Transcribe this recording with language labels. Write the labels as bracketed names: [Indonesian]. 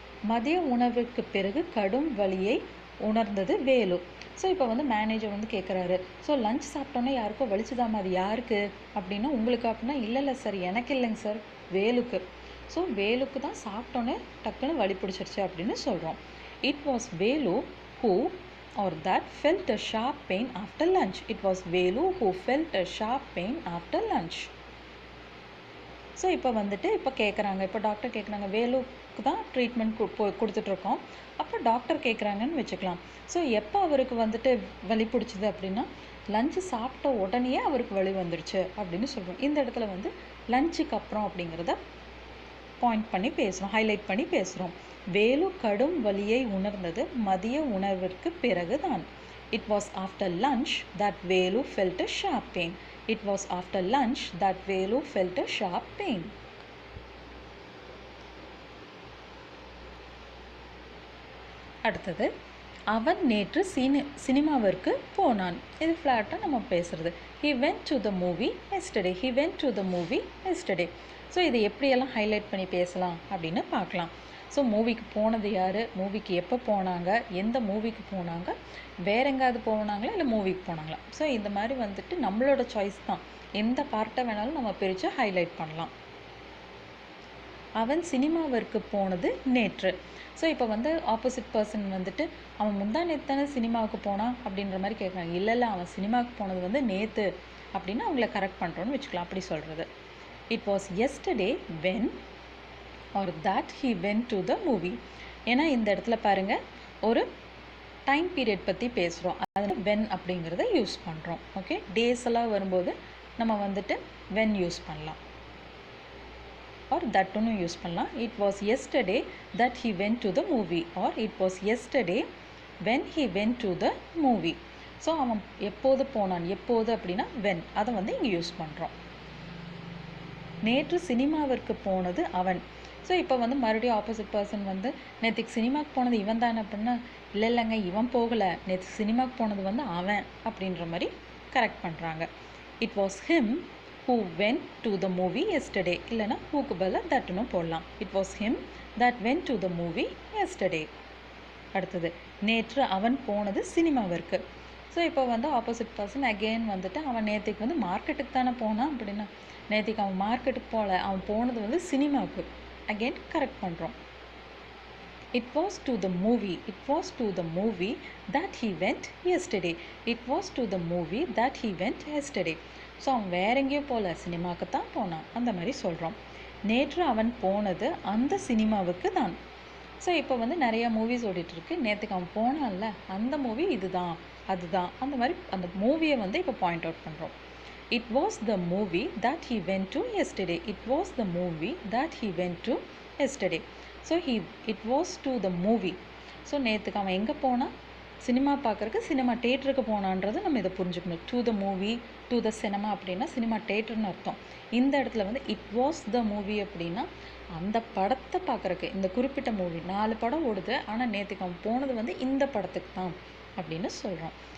[Tamil] மதிய உணவுக்கு பிறகு கடும் வலியை உணர்ந்தது வேலு. ஸோ இப்போ வந்து மேனேஜர் வந்து கேட்குறாரு, ஸோ லஞ்ச் சாப்பிட்டோன்னே யாருக்கோ வலிச்சுதாமா, அது யாருக்கு அப்படின்னா உங்களுக்கு அப்படின்னா இல்லை சார், எனக்கு இல்லைங்க சார், வேலுக்கு. ஸோ வேலுக்கு தான் சாப்பிட்டோன்னே டக்குன்னு வலி பிடிச்சிருச்சு அப்படின்னு சொல்கிறோம். [English] it was [Tamil] Velu [English] who or that felt a sharp pain after lunch. It was Velu who felt a sharp pain after lunch. [Tamil] So இப்போ கேட்குறாங்க, இப்போ டாக்டர் கேட்குறாங்க, வேலுக்கு தான் ட்ரீட்மெண்ட் கொடுத்துட்ருக்கோம். அப்போ டாக்டர் கேட்குறாங்கன்னு வச்சுக்கலாம். ஸோ எப்போ அவருக்கு வந்துட்டு வலி பிடிச்சிது அப்படின்னா லஞ்சு சாப்பிட்ட உடனே அவருக்கு வலி வந்துடுச்சு அப்படின்னு சொல்கிறோம். இந்த இடத்துல வந்து லஞ்சுக்கு அப்புறம் அப்படிங்கிறத பாயிண்ட் பண்ணி பேசுகிறோம், ஹைலைட் பண்ணி பேசுகிறோம். வேலு கடும் வலியை உணர்ந்தது மதிய உணவிற்கு பிறகு தான். [English] It was after lunch that Velu felt a sharp pain. It was after lunch that Velu felt a sharp pain. [Tamil] அடுத்தது, அவன் நேற்று சினிமாவிற்கு போனான். இது ஃப்ளாட்டாக நம்ம பேசுகிறது. [English] He went to the movie yesterday. He went to the movie yesterday. [Tamil] So இதை எப்படியெல்லாம் ஹைலைட் பண்ணி பேசலாம் அப்படின்னு பார்க்கலாம். ஸோ மூவிக்கு போனது யார், மூவிக்கு எப்போ போனாங்க, எந்த மூவிக்கு போனாங்க, வேற எங்காவது போனாங்களா இல்லை மூவிக்கு போனாங்களா. ஸோ இந்த மாதிரி வந்துட்டு நம்மளோட சாய்ஸ் தான், எந்த பார்ட்டை வேணாலும் நம்ம பிரித்து ஹைலைட் பண்ணலாம். அவன் சினிமாவிற்கு போனது நேற்று. ஸோ இப்போ வந்து ஆப்போசிட் பர்சன் வந்துட்டு அவன் முந்தா நேற்று தானே சினிமாவுக்கு போனான் அப்படின்ற மாதிரி கேட்குறாங்க. இல்லை அவன் சினிமாவுக்கு போனது வந்து நேற்று அப்படின்னு அவங்கள கரெக்ட் பண்ணுறோன்னு வச்சுக்கலாம். அப்படி சொல்கிறது. [English] It was yesterday when or that he went to the movie. [Tamil] ஏன்னா இந்த இடத்துல பாருங்கள் ஒரு டைம் பீரியட் பற்றி பேசுகிறோம், அதில் when அப்படிங்கிறத யூஸ் பண்ணுறோம். ஓகே, டேஸ் எல்லாம் வரும்போது நம்ம வந்துட்டு when யூஸ் பண்ணலாம், [English] or that [Tamil] ஒன்று யூஸ் பண்ணலாம். [English] It was yesterday that he went to the movie, or it was yesterday when he went to the movie. [Tamil] So அவன் எப்போது போனான், எப்போது அப்படின்னா when, அதை வந்து இங்கே யூஸ் பண்ணுறோம். நேற்று சினிமாவிற்கு போனது அவன். ஸோ இப்போ வந்து மறுபடியும் ஆப்போசிட் பர்சன் வந்து நேற்றுக்கு சினிமாவுக்கு போனது இவன் தானே அப்படின்னா இல்லைங்க இவன் போகலை, நேற்று சினிமாவுக்கு போனது வந்து அவன் அப்படின்ற மாதிரி கரெக்ட் பண்ணுறாங்க. [English] It was him who went to the movie yesterday. [Tamil] இல்லைனா ஹூக்கு பதிலாக தட்டுன்னு போடலாம். [English] It was him that went to the movie yesterday. [Tamil] அடுத்தது, நேற்று அவன் போனது சினிமாவிற்கு. ஸோ இப்போ வந்து ஆப்போசிட் பர்சன் அகெயின் வந்துட்டு அவன் நேற்றுக்கு வந்து மார்க்கெட்டுக்கு தானே போனான் அப்படின்னா நேற்றுக்கு அவன் மார்க்கெட்டுக்கு போகல, அவன் போனது வந்து சினிமாவுக்கு. அகெயின் கரெக்ட் பண்ணுறோம். [English] It was to the movie. It was to the movie that he went yesterday. It was to the movie that he went yesterday. [Tamil] So அவன் வேற எங்கேயும் போகல, சினிமாவுக்கு தான் போனான், அந்த மாதிரி சொல்கிறோம். நேற்று அவன் போனது அந்த சினிமாவுக்கு தான். ஸோ இப்போ வந்து நிறையா மூவிஸ் ஓடிட்டுருக்கு. நேற்றுக்கு அவன் போனான்ல அந்த மூவி இதுதான், அதுதான், அந்த மாதிரி அந்த மூவியை வந்து இப்போ பாயிண்ட் அவுட் பண்ணுறோம். [English] It was the movie that he went to yesterday. It was the movie that he went to yesterday. So it was to the movie. [Tamil] So நேற்றுக்கு அவன் எங்கே போனான், சினிமா பார்க்குறக்கு சினிமா தேட்டருக்கு போனான்றது நம்ம இதை புரிஞ்சுக்கணும். [English] to the movie, to the cinema [Tamil] அப்படின்னா சினிமா தேட்டர்னு அர்த்தம். இந்த இடத்துல வந்து [English] it was the movie [Tamil] அப்படின்னா அந்த படத்தை பார்க்குறக்கு, இந்த குறிப்பிட்ட மூவி 4 படம் ஓடுது, ஆனால் நேற்றுக்கு அவன் போனது வந்து இந்த படத்துக்கு தான் அப்படின்னு சொல்கிறோம்.